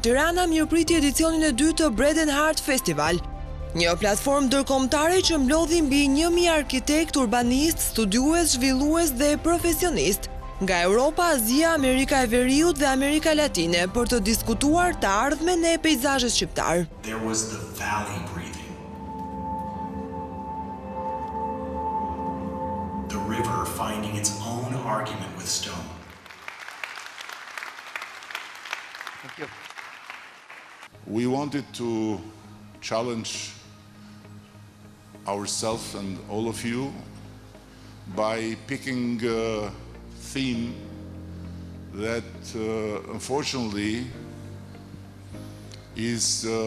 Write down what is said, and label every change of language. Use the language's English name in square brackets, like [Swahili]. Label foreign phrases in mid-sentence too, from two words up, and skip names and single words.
[Albanian] Tirana mirëpriti edicionin e 2 të Bread and Heart Festival, një platformë ndërkombëtare që mblodhi mbi 1000 arkitekt, urbanist, studiues, zhvillues dhe profesionist nga Europa, Azia, Amerika e Veriut dhe Amerika Latine për të diskutuar të ardhmen e peizazhit shqiptar. [English] There was the valley breathing. The river finding its own argument with stone. Thank you. We wanted to challenge ourselves and all of you by picking a theme that unfortunately is